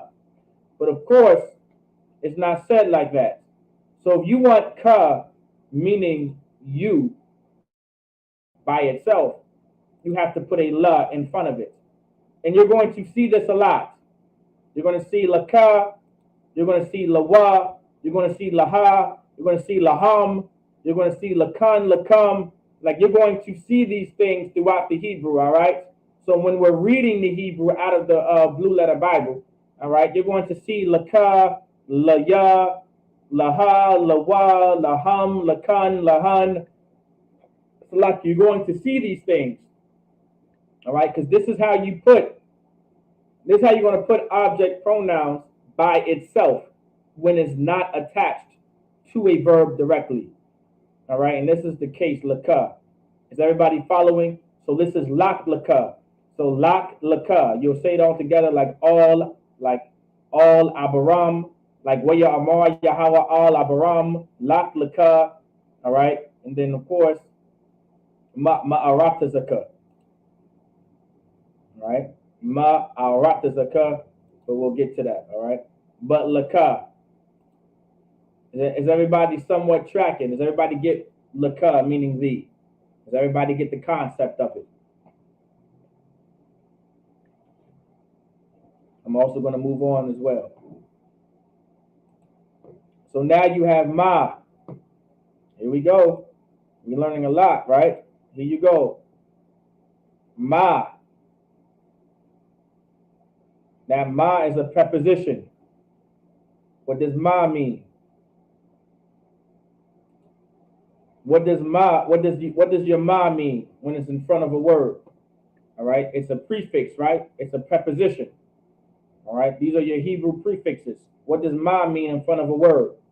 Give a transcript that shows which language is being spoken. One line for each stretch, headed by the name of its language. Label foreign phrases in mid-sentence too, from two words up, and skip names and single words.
English: But of course, it's not said like that. So if you want ka meaning you by itself, you have to put a la in front of it, and you're going to see this a lot. You're going to see
Hebrew: לְ כָה,
English: you're going to see
Hebrew: לָ הוּ,
English: you're going to see
Hebrew: לָ הּ,
English: you're going to see
Hebrew: לָ הֶם,
English: you're going to see
Hebrew: לָ כֶן, לָ כֶם.
English: Like, you're going to see these things throughout the Hebrew, all right? So when we're reading the Hebrew out of the Blue Letter Bible, all right, you're going to see
Hebrew: לְךָ, לָ יָה, לָ הּ, לָ הוּ, לָ הֶם, לָ כֶן, לָ הֶן.
English: So like, you're going to see these things, all right? Because this is how you're going to put object pronouns by itself when it's not attached to a verb directly. All right, and this is the case, laka. Is everybody following? So this is
Hebrew: לְךָ לְךָ.
English: So
Hebrew: לְךָ לְךָ.
English: You'll say it all together like all abaram, like
Hebrew: וַיֹּאמֶר יְהוָה אֶל אַבְרָם, לְךָ לְךָ.
English: All right, and then of course
Hebrew: מֵאַרְצְךָ זַכָּה.
English: All right,
Hebrew: מֵאַרְצְךָ זַכָּה,
English: but we'll get to that. All right, but laka. Is everybody somewhat tracking? Does everybody get laka meaning thee? Does everybody get the concept of it? I'm also going to move on as well. So now you have ma. Here we go. We're learning a lot, right? Here you go. Ma. Now ma is a preposition. What does ma mean? What does your ma mean when it's in front of a word? All right, it's a prefix, right? It's a preposition. All right, these are your Hebrew prefixes. What does ma mean in front of a word?